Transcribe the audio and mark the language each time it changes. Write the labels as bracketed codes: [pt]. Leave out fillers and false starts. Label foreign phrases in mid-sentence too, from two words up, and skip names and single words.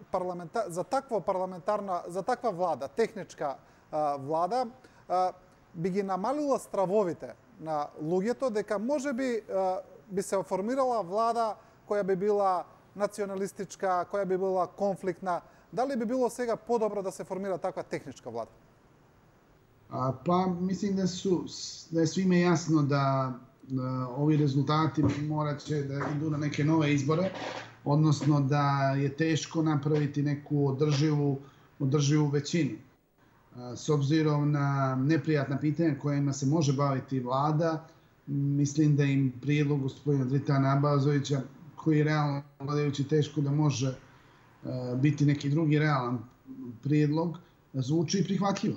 [mk] таква влада, техничка влада, би ги намалила стравовите на луѓето дека можеби би се оформирала влада која би била националистичка, која би била конфликтна. Дали би било сега подобро да се формира таква техничка влада? [sr] Pa mislim da je svime jasno da ovi rezultati morat će da idu na neke nove izbore, odnosno da je teško napraviti neku održivu većinu. S obzirom na neprijatna pitanja kojima se može baviti vlada, mislim da im prijedlog gospodina Dritana Abazovića, koji je realno gledajući teško da može biti neki drugi realan prijedlog, zvuči prihvatljivo.